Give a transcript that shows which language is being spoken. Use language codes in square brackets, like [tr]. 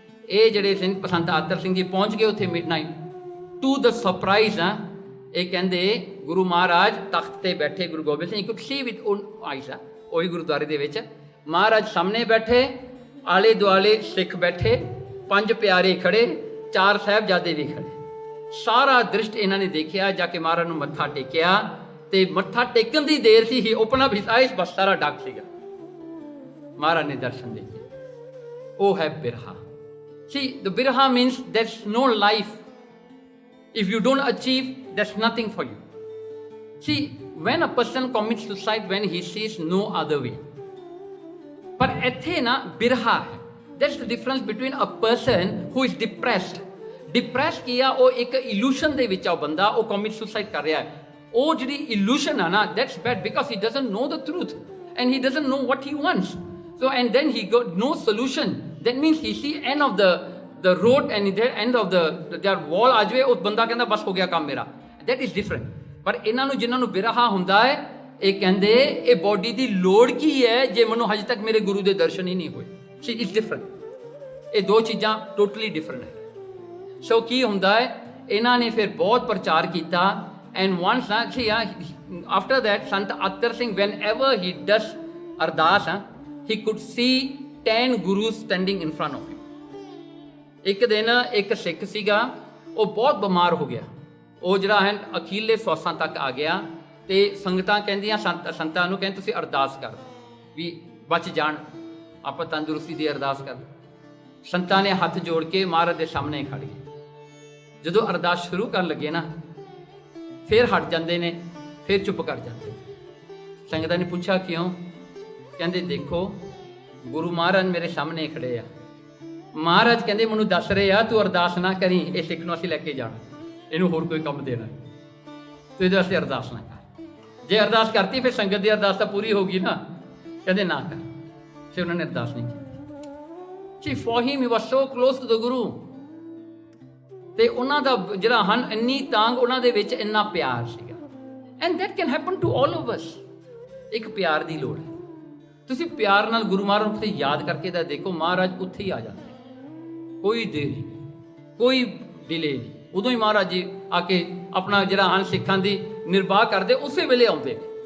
[pa] ਇਹ ਜਿਹੜੇ ਸੰਤ ਆਤਰ ਸਿੰਘ ਜੀ ਪਹੁੰਚ ਗਏ ਉੱਥੇ ਮਿਡਨਾਈਟ। [en] to the surprise [pa] ਆ, ਇਹ ਕਹਿੰਦੇ ਗੁਰੂ ਮਹਾਰਾਜ ਤਖਤ ਤੇ ਬੈਠੇ, Guru Gobind Singh [en] could see with own eyes, [pa] ਉਹੀ ਗੁਰਦੁਆਰੇ ਦੇ ਵਿੱਚ ਮਹਾਰਾਜ ਸਾਹਮਣੇ ਬੈਠੇ, ਆਲੇ ਦੁਆਲੇ ਸਿੱਖ ਬੈਠੇ, 5 ਪਿਆਰੇ ਖੜੇ, 4 ਸਾਹਿਬਜ਼ਾਦੇ ਵੀ ਖੜੇ। ਸਾਰਾ ਦ੍ਰਿਸ਼ਟ ਇਹਨਾਂ ਨੇ ਦੇਖਿਆ। ਜਾ ਕੇ ਮਹਾਰਾਜ ਨੂੰ ਮੱਥਾ ਟੇਕਿਆ ਤੇ ਮੱਥਾ ਟੇਕਣ ਦੀ ਦੇਰ ਸੀ [en] ਹੀ open up his eyes, [pa] ਬਸ ਸਾਰਾ ਡੱਕ ਸੀਗਾ। ਮਹਾਰਾਜ ਨੇ ਦਰਸ਼ਨ ਦਿੱਤੇ। ਉਹ ਹੈ ਬਿਰਹਾ। [en] See, the birha means there's no life. If you don't achieve, there's nothing for you. See, when a person commits suicide, when he sees no other way. But [pa] ਇੱਥੇ ਨਾ ਬਿਰਹਾ ਹੈ। [en] That's the difference between a person who is depressed. [pa] Depressed ਕੀ ਆ, ਉਹ ਇੱਕ illusion ਦੇ ਵਿੱਚ ਆ, ਉਹ ਬੰਦਾ ਉਹ [en] commit suicide [pa] ਕਰ ਰਿਹਾ ਹੈ। ਉਹ ਜਿਹੜੀ illusion ਆ ਨਾ, [en] that's bad because he doesn't know the truth and he doesn't know what he wants. So and then he got no solution. That means he see end of the road and the end of the wall [hi] आ जाए, उस बंदा कहता बस हो गया काम मेरा. [en] That is different. [pa] पर इन्हां नूं जिन्हां नूं बिरहा हुंदा है, ਇਹ ਕਹਿੰਦੇ ਇਹ ਬੋਡੀ ਦੀ ਲੋੜ ਕੀ ਹੈ ਜੇ ਮੈਨੂੰ ਹਜੇ ਤੱਕ ਮੇਰੇ ਗੁਰੂ ਦੇ ਦਰਸ਼ਨ ਹੀ ਨਹੀਂ ਹੋਏ. [en] See is different. [pa] ਇਹ ਦੋ ਚੀਜ਼ਾਂ ਟੋਟਲੀ ਡਿਫਰੈਂਟ ਹੈ. ਸੋ ਕੀ ਹੁੰਦਾ ਹੈ, ਇਹਨਾਂ ਨੇ ਫਿਰ ਬਹੁਤ ਪ੍ਰਚਾਰ ਕੀਤਾ. [en] And once after that Sant Attar Singh whenever he does ardas he could see 10 gurus standing in front of him. [pa] ਇੱਕ ਦਿਨ ਇੱਕ ਸਿੱਖ ਸੀਗਾ, ਉਹ ਬਹੁਤ ਬਿਮਾਰ ਹੋ ਗਿਆ. ਉਹ ਜਿਹੜਾ ਹੈ ਅਖੀਰਲੇ ਸਵਾਸਾਂ ਤੱਕ ਆ ਗਿਆ ਤੇ ਸੰਗਤਾਂ ਕਹਿੰਦੀਆਂ ਸੰਤਾਂ ਨੂੰ ਕਹਿੰਦੇ ਤੁਸੀਂ ਅਰਦਾਸ ਕਰ ਵੀ ਬਚ ਜਾਣ, ਆਪਾਂ ਤੰਦਰੁਸਤੀ ਦੀ ਅਰਦਾਸ ਕਰ. ਸੰਤਾਂ ਨੇ ਹੱਥ ਜੋੜ ਕੇ ਮਹਾਰਾਜ ਦੇ ਸਾਹਮਣੇ ਖੜ ਗਏ. ਜਦੋਂ ਅਰਦਾਸ ਸ਼ੁਰੂ ਕਰਨ ਲੱਗੇ ਨਾ, ਫਿਰ ਹਟ ਜਾਂਦੇ ਨੇ, ਫਿਰ ਚੁੱਪ ਕਰ ਜਾਂਦੇ. ਸੰਗਤਾਂ ਨੇ ਪੁੱਛਿਆ ਕਿਉਂ? ਕਹਿੰਦੇ ਦੇਖੋ ਗੁਰੂ ਮਹਾਰਾਜ ਮੇਰੇ ਸਾਹਮਣੇ ਖੜੇ ਆ. ਮਹਾਰਾਜ ਕਹਿੰਦੇ ਮੈਨੂੰ ਦੱਸ ਰਹੇ ਆ ਤੂੰ ਅਰਦਾਸ ਨਾ ਕਰੀ, ਇਹ ਸਿੱਖ ਨੂੰ ਅਸੀਂ ਲੈ ਕੇ ਜਾਣਾ, ਇਹਨੂੰ ਹੋਰ ਕੋਈ ਕੰਮ ਦੇਣਾ, ਤੂੰ ਇਹਦੇ ਵਾਸਤੇ ਅਰਦਾਸ ਨਾ ਕਰ. ਜੇ ਅਰਦਾਸ ਕਰਤੀ ਫਿਰ ਸੰਗਤ ਦੀ ਅਰਦਾਸ ਤਾਂ ਪੂਰੀ ਹੋ ਗਈ ਨਾ. ਕਹਿੰਦੇ ਨਾ ਕਰ. ਫਿਰ ਉਹਨਾਂ ਨੇ ਅਰਦਾਸ ਨਹੀਂ ਕੀਤੀ. [en] For him he was so close to the Guru. [pa] ਤੇ ਉਹਨਾਂ ਦਾ ਜਿਹੜਾ ਹਨ ਇੰਨੀ ਤਾਂਗ, ਉਹਨਾਂ ਦੇ ਵਿੱਚ ਇੰਨਾ ਪਿਆਰ ਸੀਗਾ. [en] And that can happen to all of us. [pa] ਇੱਕ ਪਿਆਰ ਦੀ ਲੋੜ ਹੈ. ਤੁਸੀਂ ਪਿਆਰ ਨਾਲ ਗੁਰੂ ਮਹਾਰਾਜ ਨੂੰ ਯਾਦ ਕਰਕੇ ਤਾਂ ਦੇਖੋ, ਮਹਾਰਾਜ ਉੱਥੇ ਹੀ ਆ ਜਾਂਦੇ. ਕੋਈ ਦੇਰ ਨਹੀਂ, ਕੋਈ ਡਿਲੇ ਨਹੀਂ. ਉਦੋਂ ਹੀ ਮਹਾਰਾਜ ਜੀ ਆ ਕੇ ਆਪਣਾ ਜਿਹੜਾ ਹਨ ਸਿੱਖਾਂ ਦੀ ਨਿਰਵਾਹ ਕਰਦੇ, ਉਸੇ ਵੇਲੇ ਆਉਂਦੇ.